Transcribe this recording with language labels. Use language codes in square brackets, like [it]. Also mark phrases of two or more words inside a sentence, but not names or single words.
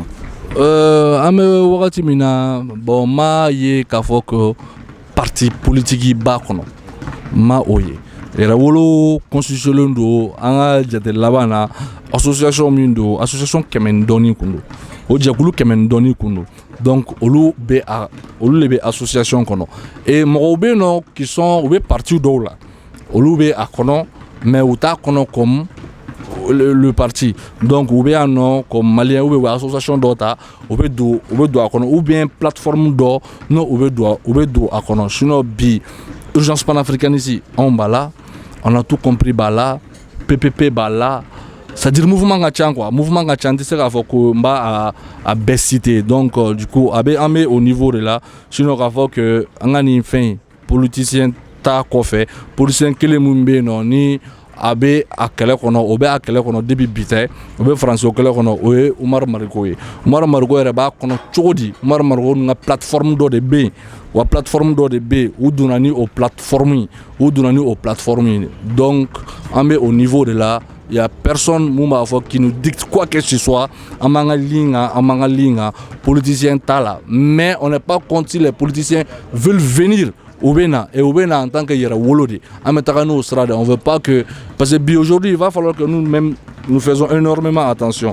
[bm] An bɛ wagati min na bon m'a ye k'a fɔ ko [fr] parti politique [bm] b'a kɔnɔ ma o ye. Rewolo constitutionnel don an ka jate laban na association min don association 100 dɔɔnin kun don o jɛkulu 100 dɔɔnin kun don. Donc olu le be association kɔnɔ et mɔgɔw bɛ yen nɔ [fr] qui sont [bm] u bɛ parti dɔw la olu bɛ a kɔnɔ mais u t'a kɔnɔ [fr] comme le parti. [bm] Donc u bɛ yan nɔ [fr] comme malien ou bien association [bm] dɔ ta u bɛ don a kɔnɔ [fr] ou bien plateforme [bm] dɔ non u bɛ don a kɔnɔ. [fr] Sinon bi urgence panafricaniste on b'a là, on a tout compris b'a là, PPP b'a là. C'est-à-dire mouvement [bm] ka ca quoi, mouvement ka ca, tɛ se k'a fɔ ko n b'a a bɛɛ citer. [fr] Donc du coup [bm] an bɛ [fr] au niveau de là. [bm] Sinon k'a fɔ que an ka nin fɛn politicien ta kɔfɛ politicien kelen min bɛ yen nɔ ni a bɛ a kɛlɛ kɔnɔ o bɛ a kɛlɛ kɔnɔ depuis bi tɛ o bɛ faransi kɛlɛ kɔnɔ o ye Umaru Mariko ye. Umaru Mariko yɛrɛ b'a kɔnɔ cogo di? Umaru Mariko ka plateforme dɔ de bɛ yen wa plateforme dɔ de bɛ yen u donna ni o plateforme ye. [fr] Donc [bm] an bɛ [fr] au niveau de là. Il y a personne qui nous dicte quoi que ce soit. [bm] Politicien tala. [fr] Mais on n'est pas contre si les politiciens veulent venir au Bénin et au Bénin en tant que Rewolo. On ne veut pas que parce que aujourd'hui il va falloir que nous-mêmes nous faisons énormément attention.